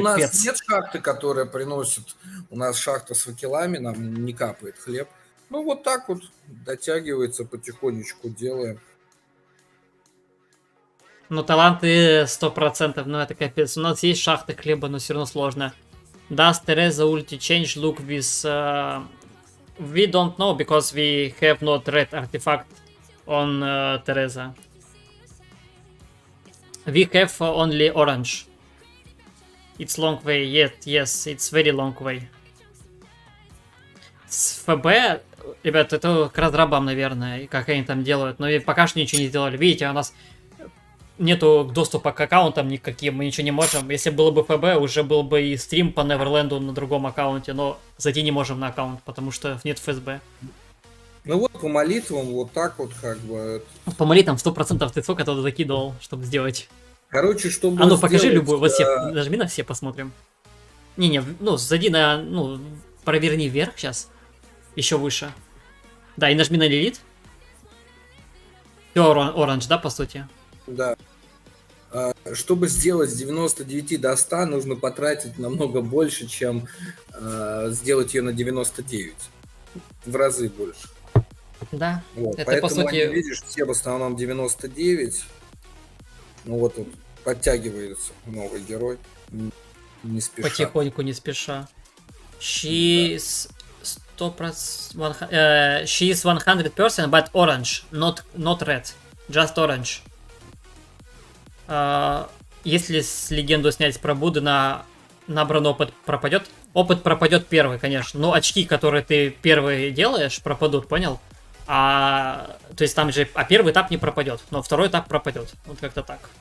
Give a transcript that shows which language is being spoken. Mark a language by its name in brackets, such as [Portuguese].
[Russian] у нас нет шахты, которая приносит. У нас шахта с факелами, нам не капает хлеб. Ну вот так вот дотягивается, потихонечку делаем. Ну таланты 100%, ну это капец. У нас есть шахты хлеба, но все равно сложно. [English] Does Teresa ulti change look with... we don't know, because we have not red artifact on Teresa. We have only orange. It's long way, yes, it's very long way. [Russian] С ФБ, ребят, это к разрабам, наверное, и как они там делают. Но и пока что ничего не сделали. Видите, у нас нету доступа к аккаунтам никаким, мы ничего не можем. Если было бы ФБ, уже был бы и стрим по Неверленду на другом аккаунте, но зайти не можем на аккаунт, потому что нет ФСБ. Ну вот по молитвам вот так вот как бы. По молитвам 100% ты сколько туда закидывал, чтобы сделать? Короче, чтобы А ну покажи сделать, любую, вот все, нажми на все, посмотрим. Не, ну зайди на, ну, проверни вверх сейчас, еще выше. Да, и нажми на Лилит. Все оранж, да, по сути? Да. Чтобы сделать с 99 до 100, нужно потратить намного больше, чем сделать ее на 99. В разы больше. Да, Вот. это Поэтому по сути... они, видишь, все в основном 99. Ну вот тут подтягивается новый герой. Не спеша. Потихоньку, не спеша. [English] She is 100%, she is 100%, but orange, not red, just orange. [Russian] Если с легенду снять про Будды, на набранный опыт пропадет. Опыт пропадет первый, конечно. Но очки, которые ты первые делаешь, пропадут, понял? То есть там же, первый этап не пропадет, но второй этап пропадет. Вот как-то так.